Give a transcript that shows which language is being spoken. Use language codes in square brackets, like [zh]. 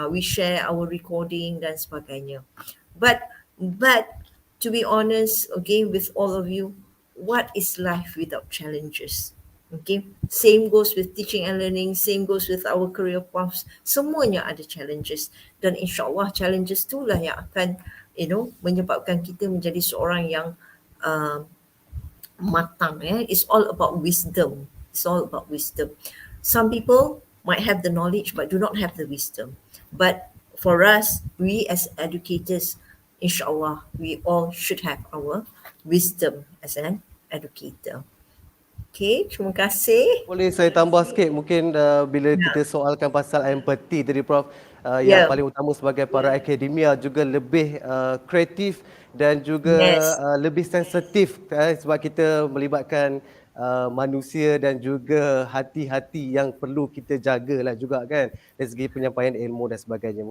[en] We share our recording [ms] dan sebagainya. [en] But to be honest, okay, with all of you, what is life without challenges? Okay, same goes with teaching and learning, same goes with our career paths. [ms] Semuanya ada challenges dan insyaAllah challenges itulah yang akan, [en] you know, [ms] menyebabkan kita menjadi seorang yang matang. [en] It's all about wisdom. It's all about wisdom. Some people might have the knowledge but do not have the wisdom. But for us, we as educators, insyaAllah, we all should have our wisdom as an educator. [ms] Okay, terima kasih. Boleh saya tambah sikit mungkin bila kita soalkan pasal empathy tadi Prof, yang paling utama sebagai para akademia juga lebih kreatif dan juga lebih sensitif sebab kita melibatkan manusia dan juga hati-hati yang perlu kita jagalah juga kan dari segi penyampaian ilmu dan sebagainya.